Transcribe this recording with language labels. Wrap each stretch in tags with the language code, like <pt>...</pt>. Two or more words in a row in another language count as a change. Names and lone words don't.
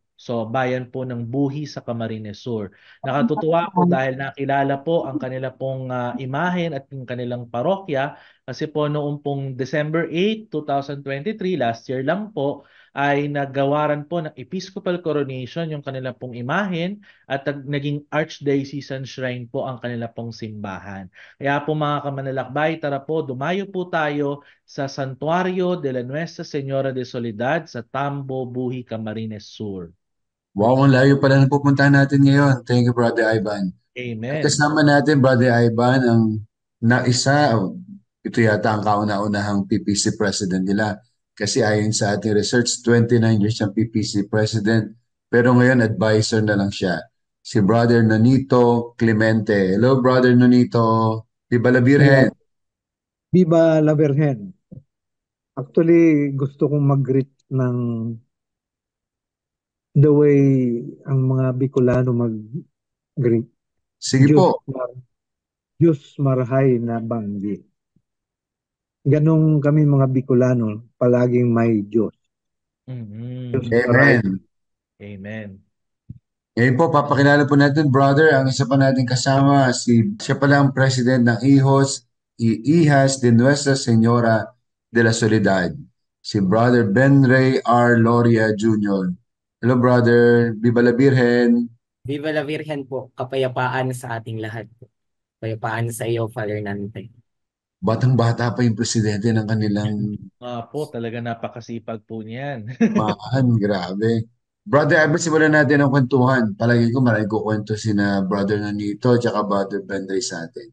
<tl>So bayan po ng Buhi sa Camarines Sur. Nakatutuwa po dahil nakilala po ang kanila pong imahen at yung kanilang parokya kasi po noong pong December 8, 2023,</tl> <en>last year</en> <tl>lang po, ay naggawaran po ng</tl> <en>Episcopal Coronation</en> <tl>yung kanila pong imahen at naging</tl> <en>Archdiocesan Shrine</en> <tl>po ang kanila pong simbahan. Kaya po mga kamanlalakbay, tara po, dumayo po tayo sa Santuario de la Nuestra Señora de Soledad sa Tambo, Buhi, Camarines Sur. Wow, ang layo pala na pupuntahan natin ngayon.</tl> <en>Thank you, Brother Ivan. At Amen.</en> <tl>kasama natin, Brother Ivan, ang ito yata ang kauna-unahang PPC President nila. Kasi ayon sa ating research, 29 years siyang PPC President. Pero ngayon, advisor na lang siya. Si Brother Nonito Clemente.</tl> <en>Hello, Brother Nonito.</en> <es>Viva la</es> <tl>Ayan,</tl> <es>Virgen. Viva la Virgen.</es> <tl>Actually, gusto kong mag-greet ng</tl> <en>the way</en> <tl>ang mga Bicolano mag-greet. Sige po.</tl> <bik>Diyos marhay na banggi.</bik> <tl>Ganong kami mga Bicolano, palaging may Diyos.</tl> <bik>Diyos Mhm. marhay.</bik> <tl>Amen. Amen. Ngayon po, papakilala po natin, brother, ang isa pa nating kasama, siya pala ang president ng Ihas de Nuestra Señora de la Soledad, si Brother Ben Ray R.</tl> <en>Loria Jr. Hello, brother.</en> <es>Viva la Virgen. Viva la Virgen</es> <tl>po, kapayapaan sa ating lahat po. Kapayapaan sa iyo, Father Nante. Batang-bata pa yung presidente ng kanilang Po, talaga napakasipag po niyan. mahan. Grabe. Brother, Ivan, simulan natin ang kwentuhan. Palagi ko maraming kukwento sina brother Nanito at brother Ben Ray sa atin.</tl>